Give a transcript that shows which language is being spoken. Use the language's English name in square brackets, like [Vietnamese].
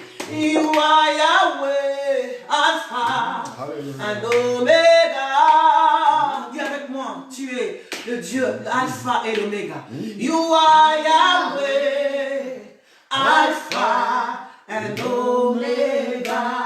[English] You are Yahweh, Alpha and Omega. [French] Dis avec moi, tu es le Dieu, l'Alpha et l'Oméga. [English] You are Yahweh, Alpha and Omega.